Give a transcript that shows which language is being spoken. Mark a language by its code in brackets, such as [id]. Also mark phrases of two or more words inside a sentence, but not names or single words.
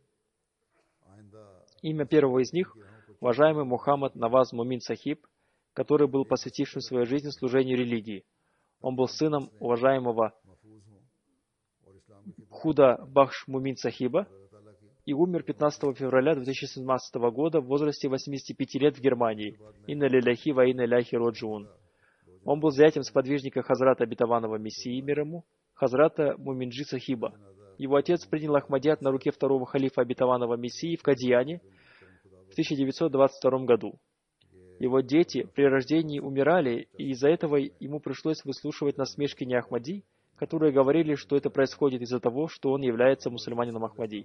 [ru] Имя первого из них — уважаемый Мухаммад Наваз Мумин Сахиб, который был посвятившим свою жизнь служению религии. Он был сыном уважаемого Худа Бахш Мумин Сахиба и умер 15 февраля 2017 года в возрасте 85 лет в Германии. [ar] إنا لله وإنا إليه راجعون. [ru] Он был зятем сподвижника Хазрата обетованного Мессии мир ему, Хазрата Муминджи Сахиба. Его отец принял Ахмадият на руке второго халифа обетованного Мессии в Кадияне в 1922 году. Его дети при рождении умирали, и из-за этого ему пришлось выслушивать насмешки неахмади, которые говорили, что это происходит из-за того, что он является мусульманином Ахмади.